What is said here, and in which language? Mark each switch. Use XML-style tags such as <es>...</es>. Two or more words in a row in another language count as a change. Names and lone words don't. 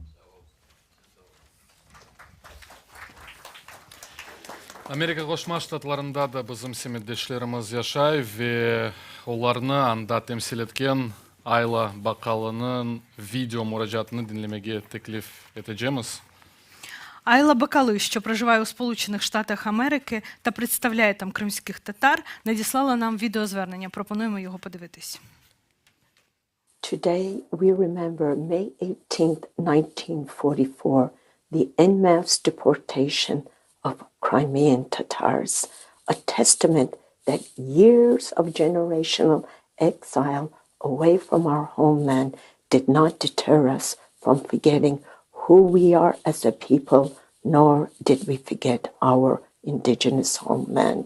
<crh>Amerika Qoşma Ştatlarında da bizim semiddeşlerimiz yaşay ve onlarını anda temsil etken Ayla Bakalı'nın video müracaatını dinlemeye teklif edeceğimiz.</crh> <uk>Айла Бакали, що проживає у Сполучених Штатах Америки та представляє там кримських татар, надіслала нам відеозвернення. Пропонуємо його подивитись.</uk> <en>Today we remember May 18, 1944, the en masse deportation of Crimean Tatars, a testament that years of generational exile away from our homeland did not deter us from forgetting who we are as a people, nor did we forget our indigenous homeland.</en>